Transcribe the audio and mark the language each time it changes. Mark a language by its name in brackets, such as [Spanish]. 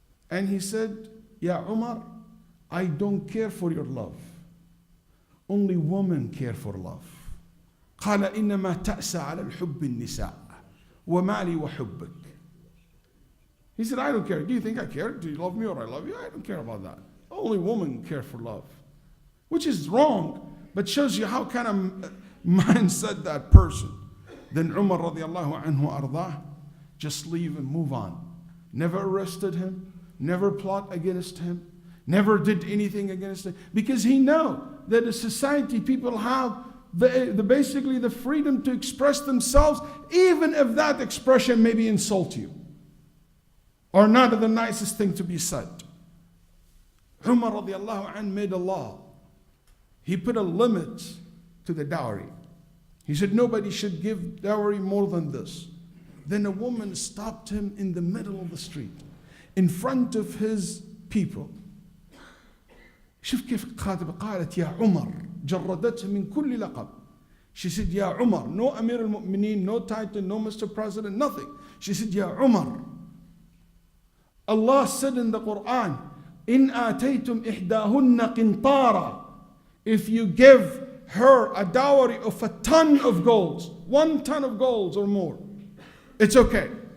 [English] And he said, Ya Umar, I don't care for your love. Only women care for love. [Arabic] قال إنما تأسى على الحب النساء ومالي وحبك. [English] He said, I don't care. Do you think I care? Do you love me or I love you? I don't care about that. Only women care for love. Which is wrong, but shows you how kind of mindset that person. Then Umar radiallahu anhu ardah, just leave and move on. Never arrested him, never plot against him, never did anything against him, because he know that in society people have basically the freedom to express themselves, even if that expression maybe insult you or not the nicest thing to be said. Umar radiallahu anh made a law. He put a limit to the dowry. He said nobody should give dowry more than this. Then a woman stopped him in the middle of the street, in front of his people. [Arabic] شوف كيف الخاتبة قالت يا عمر جردته من كل لقب. [English] She said [Arabic] يا عمر, [English] no Amir al-Mu'mineen, no title, no Mr. President, nothing. She said [Arabic] يا عمر. [English] Allah said in the Quran, [Arabic] إن آتيتم إحداهن قنطارا. [English] If you give her a dowry of a ton of gold, 1 ton of gold or more, it's okay.